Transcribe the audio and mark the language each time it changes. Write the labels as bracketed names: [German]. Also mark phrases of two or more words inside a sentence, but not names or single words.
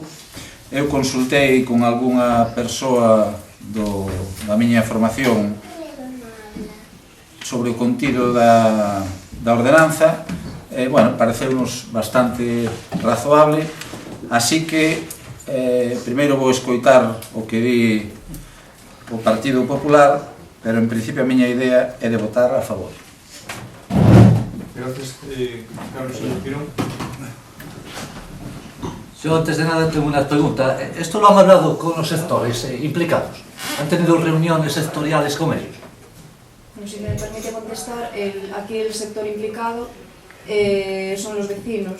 [Galician] Eu consultei con algunha persoa da miña formación sobre o contido da ordenanza, bueno, pareceunos bastante razoable, así que primeiro vou escoitar o que di o Partido Popular, pero en principio a miña idea é de votar a favor. [Spanish] Gracias, Carlos Pirón. Yo antes de nada tengo una pregunta. ¿Esto lo han hablado con los sectores implicados? ¿Han tenido reuniones sectoriales con ellos? Si me permite contestar, aquí el sector implicado son los vecinos.